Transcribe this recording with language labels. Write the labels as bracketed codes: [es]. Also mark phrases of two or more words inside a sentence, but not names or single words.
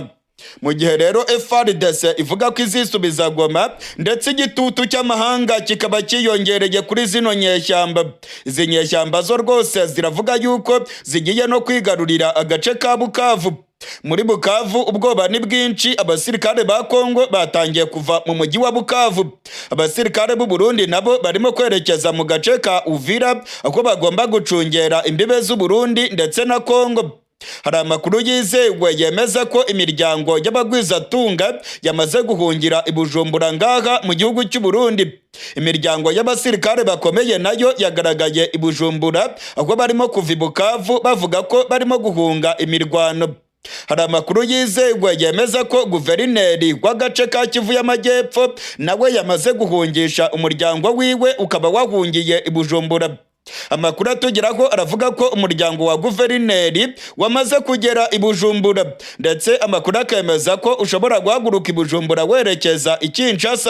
[rw] Mu gihe rero FARDC ivuga ko izisubiza Goma ndetse igitutu cy'amahanga kikaba kiyongereye kuri zino nyeshyamba. Izi nyeshyamba zo rwose ziravuga yuko zigiye no kwigarurira agace ka Bukavu. Muri Bukavu ubwoba ni bwinshi, abasirikare ba Congo batangiye kuva mu mujyi wa Bukavu. Abasirikare b'u Burundi nabo barimo kwerekeza mu gace ka Uvira aho bagomba gucungera imbibe z'u Burundi ndetse na Congo. Hari amakuru yizewe yemeza ko imiryango y'abagwizatunga yamaze guhungira i Bujumbura ngaha mu gihugu cy'u Burundi. Imiryango y'abasirikare bakomeye nayo yagaragaye i Bujumbura aho barimo kuva i Bukavu bavuga ko barimo guhunga imirwano. Hari amakuru yizewe yemeza ko guverineri w'agace ka Kivu y'Amajyepfo nawe yamaze guhungisha umuryango wiwe ukaba wahungiye i Bujumbura. Amakuru atugeraho aravuga ko umuryango wa guverineri wamaze kugera i Bujumbura, ndetse amakuru akemeza ko ushobora guhaguruka i Bujumbura werekeza i Kinshasa.